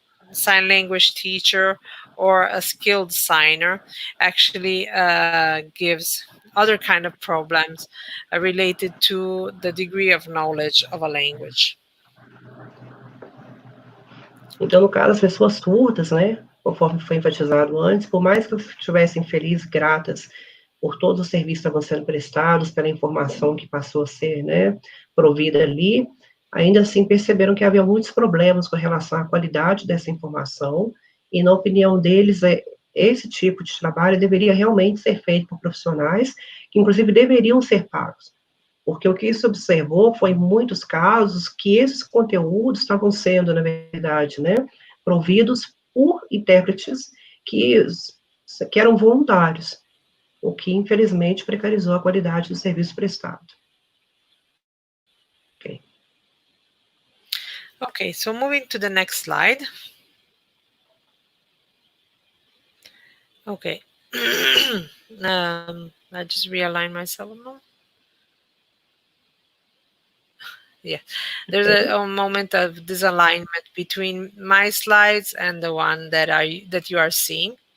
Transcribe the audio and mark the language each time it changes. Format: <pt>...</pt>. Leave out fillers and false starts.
<en>sign language teacher or a skilled signer actually gives other kind of problems related to the degree of knowledge of a language.</en> <pt>Então, no caso, as pessoas surdas, né, conforme foi enfatizado antes, por mais que estivessem felizes, gratas por todos os serviços que estavam sendo prestados, pela informação que passou a ser, né, provida ali, ainda assim perceberam que havia muitos problemas com relação à qualidade dessa informação, e na opinião deles, esse tipo de trabalho deveria realmente ser feito por profissionais, que inclusive deveriam ser pagos. Porque o que se observou foi, em muitos casos, que esses conteúdos estavam sendo, na verdade, né, providos por intérpretes que eram voluntários, o que, infelizmente, precarizou a qualidade do serviço prestado.</pt> <en>Okay. Okay, so moving to the next slide. Okay. I just realign myself now. Yeah, there's a moment of disalignment between my slides and the one that you are seeing.</en>